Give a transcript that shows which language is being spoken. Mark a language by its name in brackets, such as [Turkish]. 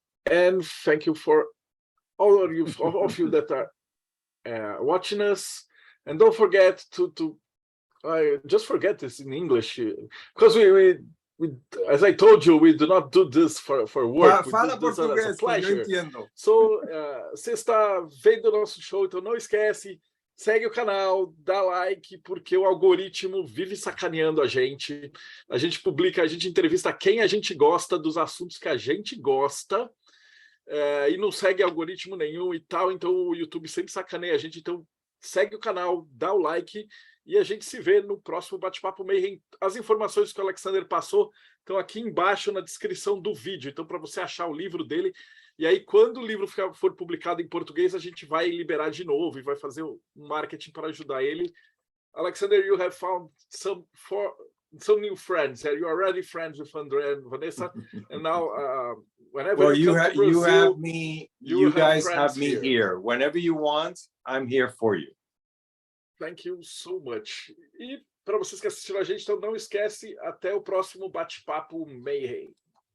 [English] And thank you for all of you that are watching us. And don't forget to just forget this in English, because we as I told you, we do not do this for work. [Portuguese] Fala [English] we do this as a pleasure. [Portuguese] Eu entendo. So, você está vendo o nosso show, então não esquece, segue o canal, dá like, porque o algoritmo vive sacaneando a gente. A gente publica, a gente entrevista quem a gente gosta, dos assuntos que a gente gosta, e não segue algoritmo nenhum e tal, então o YouTube sempre sacaneia a gente. Então segue o canal, dá o like, e a gente se vê no próximo Bate-Papo Mayhem. As informações que o Alexander passou estão aqui embaixo na descrição do vídeo, então para você achar o livro dele. E aí, quando o livro for publicado em português, a gente vai liberar de novo e vai fazer um marketing para ajudar ele. [English] Alexander, you have found some new friends. You're already friends with André and Vanessa, and now whenever you come to Brazil, you guys have me here. Whenever you want, I'm here for you. Thank you so much. [Portuguese] E para vocês que assistiram a gente, então não esquece, até o próximo Bate-Papo Mayhem.